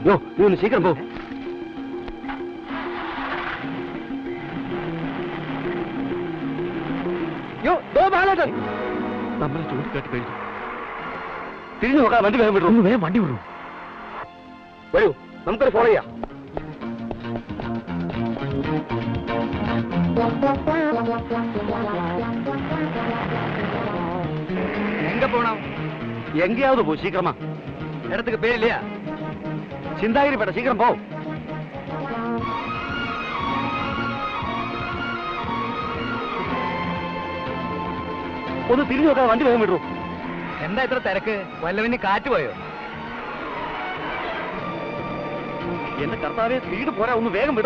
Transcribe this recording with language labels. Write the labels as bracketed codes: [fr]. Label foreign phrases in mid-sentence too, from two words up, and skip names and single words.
[ml] നീ ഒന്ന് ശീഘ്രം പോ. നമ്മളെ ചൂണ്ടിക്കാട്ടി കഴിഞ്ഞു. തിരിഞ്ഞു നോക്കാം. വണ്ടി വേഗം വിടും. വേഗം വണ്ടി വിടും. വരൂ, നമുക്കൊരു ഫോളോ ചെയ്യാം. [ta] எங்க போனோம்? எங்கேயாவது போ, சீக்கிரமா. இடத்துக்கு பேர் இல்லையா? சிந்தாகிரி பேட்ட, சீக்கிரம் போ. [ml] ഒന്ന് തിരിഞ്ഞു നോക്കാം. വണ്ടി വേഗം വിടൂ. എന്താ ഇത്ര തിരക്ക്? വല്ലവന് കാറ്റ് പോയോ? എന്റെ കർത്താവേ, സ്പീഡ് പോരാ. ഒന്ന് വേഗം വിടൂ.